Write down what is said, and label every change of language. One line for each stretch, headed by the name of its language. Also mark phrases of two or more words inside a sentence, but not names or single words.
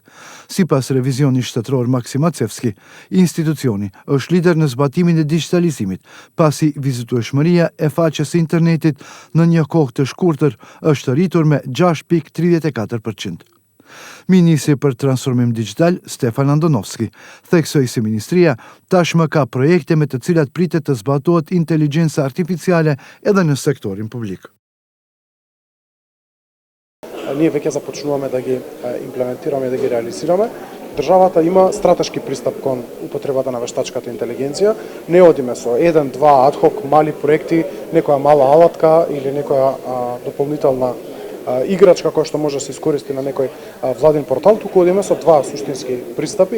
Albanian: Sipas Revizionit Shtetëror Macevski, institucioni është lider në zbatimin e digitalizimit, pasi vizitueshmëria e faqes së internetit në një kohë të shkurtër është rritur me 6.34%. Ministri për transformim digital, Stefan Andonovski, theksoi se ministria tashmë ka projekte me të cilat pritet të zbatohet inteligjenca artificiale edhe në sektorin publik.
Macedonian: Ние веќе започнуваме да ги имплементираме и да ги реализираме. Државата има стратешки пристап кон употребата на вештачката интелигенција. Не одиме со 1-2 адхок мали проекти, некоја мала алатка или некоја дополнителна играчка која што може да се искористи на некој владин портал, туку одиме со два суштински пристапи.